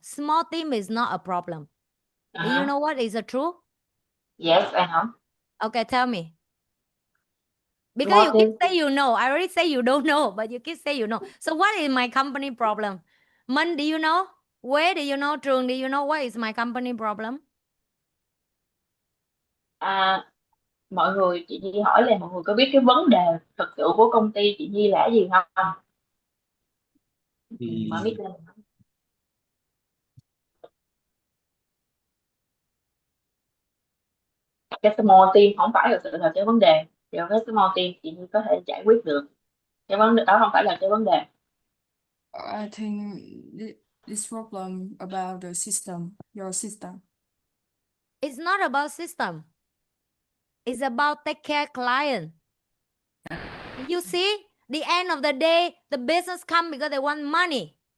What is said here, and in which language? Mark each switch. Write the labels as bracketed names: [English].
[English] Small team is not a problem. Do you know what is the truth? Yes, I know. Okay, tell me. Because Small you keep thing. saying you know. I already say you don't know, but you keep saying you know. So what is my company problem? Man, do you know? Where do you know? Trường, do you know what is my company problem? [Vietnamese] À, mọi người chị Nhi hỏi là mọi người có biết cái vấn đề thực sự của công ty chị Nhi là gì không? Mở mic lên. Cái small team không phải thực sự là cái vấn đề. Rồi cái small team chị Nhi có thể giải quyết được. Cái vấn đề đó không phải là cái vấn đề. [English] I think this problem about the system, your system. It's not about system. It's about take care client. You see, the end of the day, the business come because they want money.